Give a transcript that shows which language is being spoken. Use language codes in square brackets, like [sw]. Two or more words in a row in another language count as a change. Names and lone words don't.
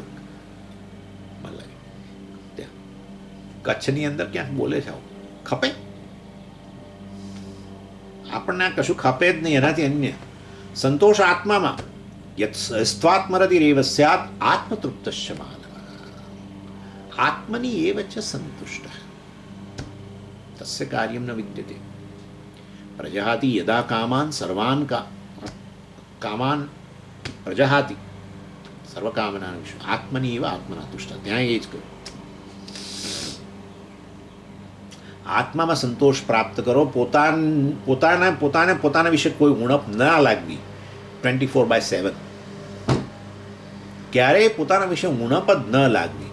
[gu] મને લાગે ત્યાં કચ્છની અંદર ક્યાંક બોલે છે આવું, ખપે. આપણને આ કશું ખપે જ નહીં. એનાથી અન્ય સંતોષ આત્મામાં. [sa] સ્વાત્મરતિરેવ સ્યાત આત્મતૃપ્તસ્ય માનવ. આત્મની એવ ચ સંતુષ્ટઃ તસ્ય કાર્યમ ન વિદ્યતે. પ્રજહાતિ યદા કામાન સર્વાન કામાન પ્રજહાતિ, સર્વકામના વિષય આત્મની એવ આત્મના તુષ્ટ. [gu] ત્યાં એ જ કહ્યું, આત્મામાં સંતોષ પ્રાપ્ત કરો. પોતાના વિશે કોઈ ઉણપ ના લાગવી. 24/7 ક્યારેય પોતાના વિશે ઉણપ જ ન લાગવી.